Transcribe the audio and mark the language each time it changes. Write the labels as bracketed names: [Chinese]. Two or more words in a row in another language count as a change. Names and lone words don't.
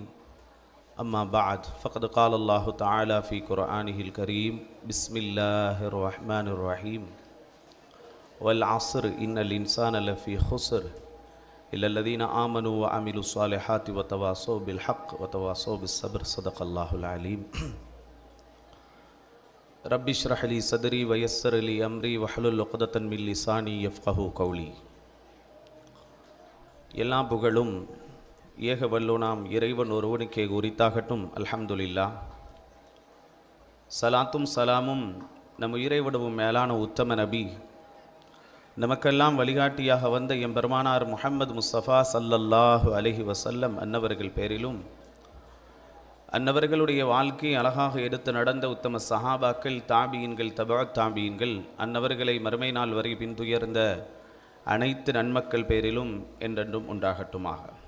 [Arabic] أما بعد فقد قال الله تعالى في قرآنه الكريم: بسم الله الرحمن الرحيم والعصر إن الإنسان لفي خسر إلا الذين آمنوا وعملوا الصالحات وتواصوا بالحق وتواصوا بالصبر. صدق الله العليم. رب اشرح لي صدري ويسر لي أمري واحلل عقدة من لساني يفقهوا قولي. [Tamil] எல்லா புகழும் ஏக வல்லோனாம் இறைவன் ஒருவனுக்கே உரித்தாகட்டும். அல்ஹம்துலில்லாஹ். சலாத்தும் சலாமும் நம் இறைவிடவும் மேலான உத்தம நபி, நமக்கெல்லாம் வழிகாட்டியாக வந்த எம்பெருமானார் முஹம்மது முஸ்தஃபா [Arabic] صلى الله عليه وسلم [Tamil] அன்னவர்கள் பேரிலும், அன்னவர்களுடைய வாழ்க்கை அழகாக எடுத்து நடந்த உத்தம சஹாபாக்கள், தாபியின்கள், தபஅத் தாபியின்கள், அன்னவர்களை மறுமை நாள் வரை பின்துயர்ந்த அனைத்து நன்மக்கள் பேரிலும் என்றென்றும் உண்டாகட்டுமாக.